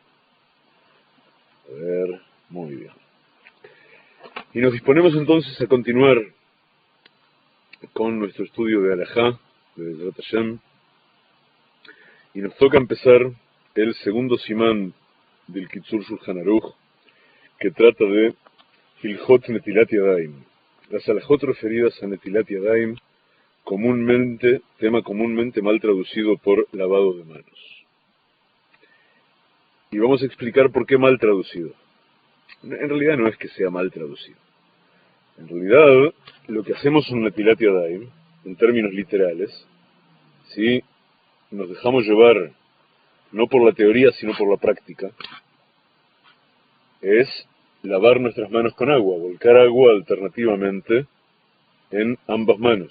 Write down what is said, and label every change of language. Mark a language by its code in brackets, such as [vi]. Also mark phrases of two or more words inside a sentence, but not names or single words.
[es] A ver, muy bien. Y nos disponemos entonces a continuar con nuestro estudio de Alajá, de [he] בעזרת השם, [es] y nos toca empezar el segundo simán del Kitzur Shulchan Aruch, que trata de [he] הלכות נטילת ידיים, [es] las alajot referidas a [he] נטילת ידיים, [es] tema comúnmente mal traducido por lavado de manos. Y vamos a explicar por qué mal traducido. En realidad no es que sea mal traducido. En realidad, lo que hacemos en [he] נטילת ידיים, [es] en términos literales, si nos dejamos llevar no por la teoría, sino por la práctica, es lavar nuestras manos con agua, volcar agua alternativamente en ambas manos.